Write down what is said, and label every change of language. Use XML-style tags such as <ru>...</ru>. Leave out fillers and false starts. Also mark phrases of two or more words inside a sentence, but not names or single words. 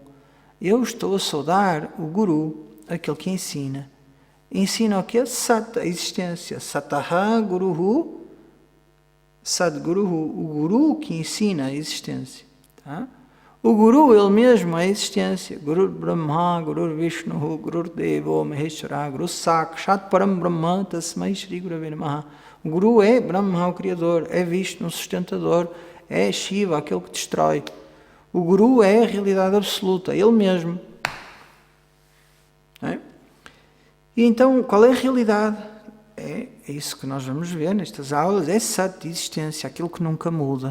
<pt>Eu estou a saudar o Guru, aquele que ensina. Ensina o que? Sat, a existência.</pt> <sa>Sataha Guruhu Sadguruhu.</sa> <pt>O Guru que ensina a existência. Tá? O Guru, ele mesmo, é a existência.</pt> <sa>Guru Brahma, Guru Vishnu, Guru Devo, Maheshwara, Guru Sakshat Param Brahma, Tasmai Shri Gurave Namaha.</sa> <pt>O Guru é Brahma, o Criador, é Vishnu, o sustentador, é Shiva, aquele que destrói. O Guru é a realidade absoluta, ele mesmo. É? E então, qual é a realidade? É isso que nós vamos ver nestas aulas, é Sat, existência, aquilo que nunca muda.</pt>